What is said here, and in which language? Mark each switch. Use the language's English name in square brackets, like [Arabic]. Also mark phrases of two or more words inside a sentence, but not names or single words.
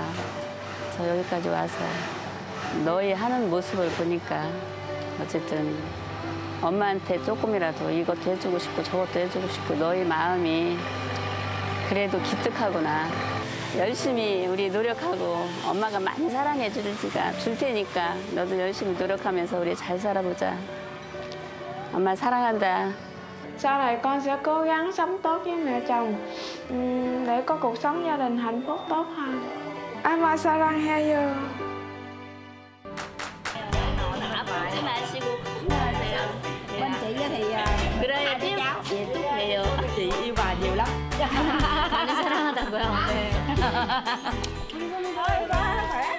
[Korean] 그래서 여기까지 와서 너희 하는 모습을 보니까 어쨌든 엄마한테 조금이라도 이것도 해주고 싶고 저것도 해주고 싶고 너희 마음이 그래도 기특하구나. 열심히 우리 노력하고 엄마가 많이 사랑해 줄 테니까 너도 열심히 노력하면서 우리 잘 살아보자. 엄마 사랑한다. [Vietnamese] Sau này con sẽ cố gắng sống tốt với mẹ chồng để có cuộc sống gia đình hạnh phúc tốt hơn. [Korean] Amma 사랑해요. 아프지 마시고 건강하세요. [Vietnamese] Bên chị thì [Korean] 그래야 돼요. 예, 또 그래요. [Vietnamese] chị yêu bà nhiều lắm. [Korean] 많이 사랑하다고요. 네.